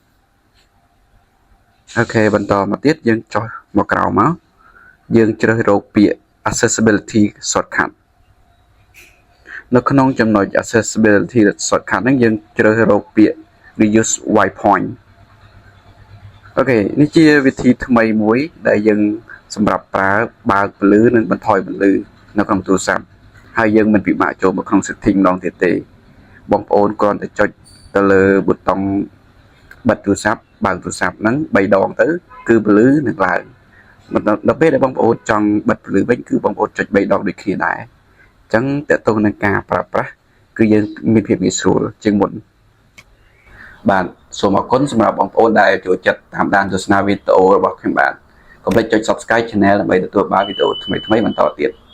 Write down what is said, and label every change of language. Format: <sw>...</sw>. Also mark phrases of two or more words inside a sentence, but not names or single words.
<km>អូខេបន្តមកទៀតយើងចុះមកក្រោមមកយើងជ្រើសរកពាក្យ</km> <en>accessibility shortcut</en> <km>នៅក្នុងចំណុច</km> <en>accessibility shortcut</en> <km>ហ្នឹងយើងជ្រើសរកពាក្យ</km> <en>reuse white point</en> <km>អូ ខេនេះជាវិធីថ្មីមួយដែលយើងសម្រាប់ប្រើបើកពន្លឺនិងបន្ថយពន្លឺនៅក្នុងទូរស័ព្ទហើយយើងមិនពិបាកចូល មកក្នុង setting ម្ដងទៀតទេបងប្អូនគ្រាន់តែចុចទៅលើប៊ូតុងបិទទូរស័ព្ទបើកទូរស័ព្ទហ្នឹង3ដងទៅគឺពន្លឺនឹងឡើងដល់ពេលដែលបងប្អូនចង់បិទពន្លឺវិញគឺបងប្អូនចុច3ដងដូចគ្នាដែរអញ្ចឹងតើតើនឹងការប្រើប្រាស់គឺយើងមានភាពងាយស្រួលជាងមុនបាទសូមអរគុណសម្រាប់បងប្អូនដែលចូលចិត្តតាមដានទស្សនាវីដេអូរបស់ខ្ញុំបាទកុំភ្លេចចុច</km> <en>Subscribe Channel</en> <km>ដើម្បីទទួលបានវីដេអូថ្មីៗបន្តទៀត</km>